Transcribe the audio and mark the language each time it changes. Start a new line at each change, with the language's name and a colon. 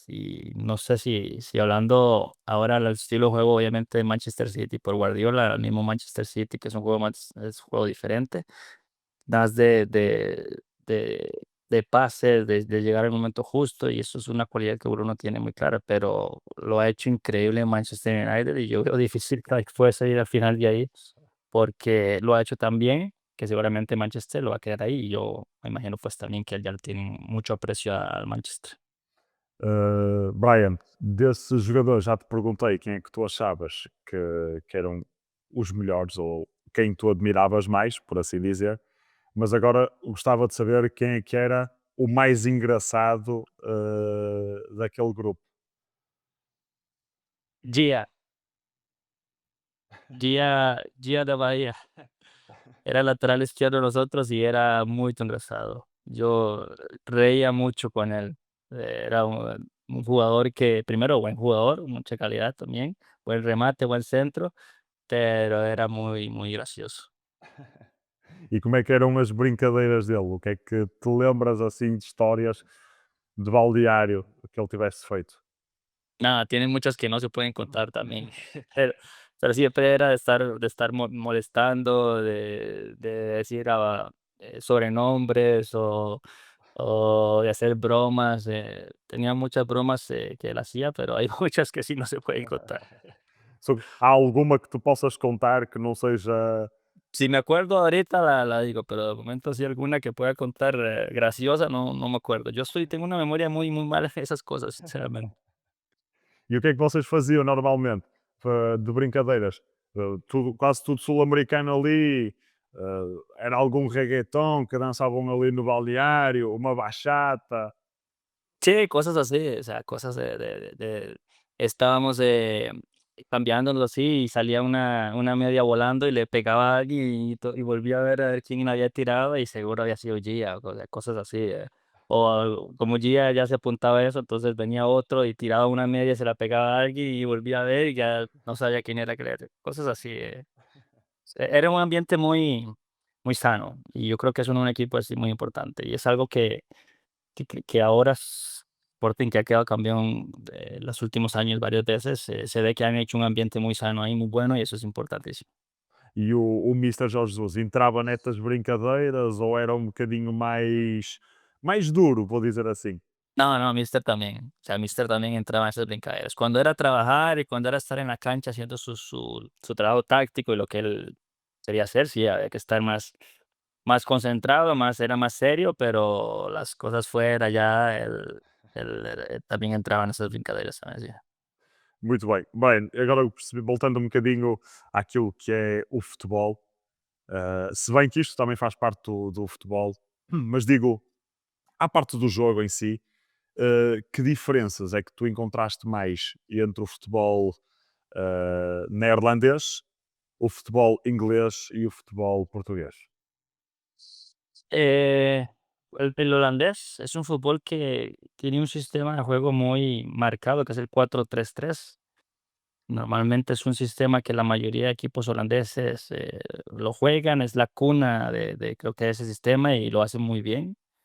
Spanish: Y no sé si hablando ahora al estilo de juego, obviamente, de Manchester City por Guardiola, el mismo Manchester City, que es un juego más, es un juego diferente, das de, de pases, de llegar al momento justo, y eso es una cualidad que Bruno tiene muy clara, pero lo ha hecho increíble en Manchester United, y yo veo difícil que pueda salir al final de ahí, porque lo ha hecho tan bien que seguramente Manchester lo va a quedar ahí, y yo me imagino pues también que ya le tienen mucho aprecio al Manchester.
Portuguese: Brian, desses jogadores já te perguntei quem é que tu achavas que eram os melhores ou quem tu admiravas mais, por assim dizer, mas agora gostava de saber quem é que era o mais engraçado daquele grupo.
Spanish: Gia, Gia de Bahía. Era lateral izquierdo de nosotros y era muy engrasado. Yo reía mucho con él. Era un jugador que, primero, buen jugador, mucha calidad también, buen remate, buen centro, pero era muy gracioso.
Portuguese: E como é que eram as brincadeiras dele? O que é que te lembras assim de histórias de baldeário que ele tivesse feito?
Spanish: Nada, tiene muchas que no se pueden contar también. Pero, pero siempre era de estar molestando, de decir sobrenombres o de hacer bromas. Tenía muchas bromas que él hacía, pero hay muchas que sí no se pueden contar.
Portuguese: Há alguma que tu possas contar que não seja.
Spanish: Si me acuerdo ahorita la digo, pero de momento sí alguna que pueda contar graciosa, no me acuerdo. Tengo una memoria muy mala en esas cosas, sinceramente.
Portuguese: E o que é que vocês faziam normalmente de brincadeiras? Quase tudo sul-americano ali, Era algum reggaeton que dançavam ali no balneário, uma bachata.
Spanish: Sí, cosas así, o sea, cosas estábamos, cambiándonos así y salía una media volando y le pegaba a alguien y volvía a ver quién la había tirado y seguro había sido Gia o cosas así, O como Gia ya se apuntaba a eso, entonces venía otro y tiraba una media, se la pegaba a alguien y volvía a ver y ya no sabía quién era que cosas así, Era un ambiente muy sano y yo creo que eso en un equipo es muy importante y es algo que ahora Sporting, que ha quedado campeón de los últimos años varias veces, se ve que han hecho un ambiente muy sano ahí, muy bueno, y eso es importantísimo.
Portuguese: E o Mister Jorge Jesus entrava nestas brincadeiras ou era um bocadinho mais duro, vou dizer assim?
Spanish: No, no, Mister también, o sea, Mister también entraba en esas brincaderas. Cuando era trabajar y cuando era estar en la cancha haciendo su trabajo táctico y lo que él quería hacer, sí, había que estar más concentrado, era más serio, pero las cosas fuera ya, él también entraba en esas brincaderas, ¿sabes? Sí.
Portuguese: Muito bem. Bem, agora eu percebi, voltando um bocadinho àquilo que é o futebol, se bem que isto também faz parte do futebol, mas digo, à parte do jogo em si, que diferenças é que tu encontraste mais entre o futebol neerlandês, o futebol inglês e o futebol português?
Spanish: Eh, el holandés es un fútbol que tiene un sistema de juego muy marcado, que es el 4-3-3. Normalmente es un sistema que la mayoría de equipos holandeses lo juegan, es la cuna creo que de ese sistema y lo hacen muy bien.